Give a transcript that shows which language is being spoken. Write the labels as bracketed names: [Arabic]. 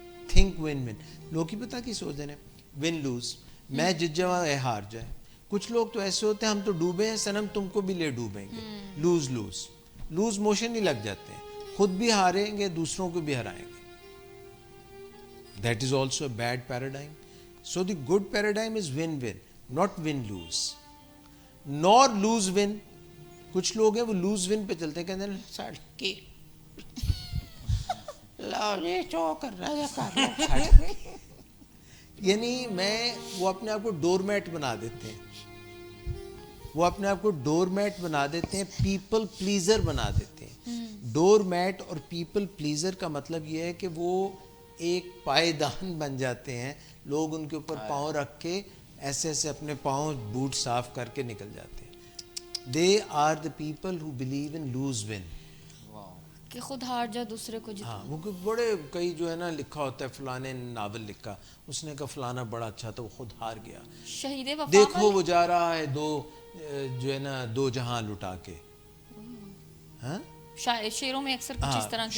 [English] Think one one. [Urdu] لوگ کی پتہ کی سوچ رہے ہیں, ون لوز, میں جت جاؤں اے ہار جائے. کچھ لوگ تو ایسے ہوتے ہیں ہم تو ڈوبے ہیں صنم تم کو بھی لے ڈوبیں گے. لوز لوز, لوز موشن ہی لگ جاتے ہیں, خود بھی ہاریں گے, دوسروں کو بھی ہرائیں گے. [English] That is also a bad paradigm. So the good paradigm is win-win, not win-lose. Nor lose-win. [Urdu] کچھ لوگ ہیں وہ lose win پہ چلتے ہیں, کہتے ہیں ساڑھ کی لاؤ یہ چو کر رہا ہے کر لو. یعنی وہ اپنے آپ کو ڈور میٹ بنا دیتے ہیں, وہ اپنے آپ کو ڈور میٹ بنا دیتے ہیں, پیپل پلیزر بنا دیتے ہیں. ڈور میٹ اور پیپل پلیزر کا مطلب یہ ہے کہ وہ ایک پائیدان بن جاتے ہیں. لوگ ان کے اوپر پاؤں رکھ کے ایسے ایسے اپنے پاؤں بوٹ صاف کر کے نکل جاتے ہیں. [English] they are the people who believe in lose win, [Urdu] کہ خود ہار جا دوسرے کو جتا. ہاں وہ بڑے کئی جو ہے نا لکھا ہوتا ہے فلانے ناول لکھا, اس نے کہا فلانا بڑا اچھا تھا وہ خود ہار گیا, شہید وفا, دیکھو وہ جا رہا ہے جو ہے نا دو جہاں لٹا کے. ہاں شعروں میں اکثر کچھ اس طرح کی